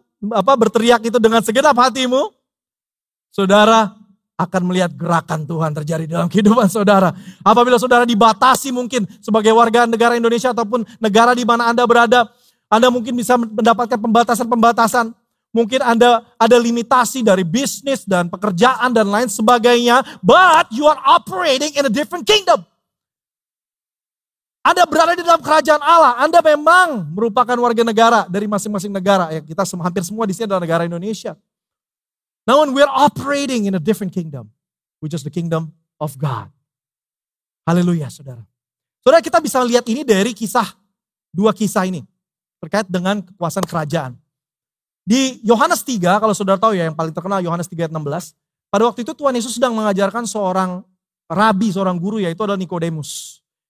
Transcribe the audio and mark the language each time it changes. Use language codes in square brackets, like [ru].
[id] berteriak itu dengan segenap hatimu, saudara akan melihat gerakan Tuhan terjadi dalam kehidupan saudara. Apabila saudara dibatasi mungkin sebagai warga negara Indonesia ataupun negara di mana Anda berada, Anda mungkin bisa mendapatkan pembatasan-pembatasan. Mungkin Anda ada limitasi dari bisnis dan pekerjaan dan lain sebagainya. [en] But you are operating in a different kingdom. [id] Anda berada di dalam kerajaan Allah. Anda memang merupakan warga negara dari masing-masing negara. Ya, kita hampir semua di sini adalah negara Indonesia. [en] Now we're operating in a different kingdom, which is the kingdom of God. [id] Haleluya, saudara. Saudara, kita bisa lihat ini dari dua kisah ini, terkait dengan kekuasaan kerajaan. Di Yohanes 3, kalau saudara tahu ya, yang paling terkenal Yohanes 3 ayat 16, pada waktu itu Tuhan Yesus sedang mengajarkan seorang rabi, seorang guru, yaitu adalah Nikodemus.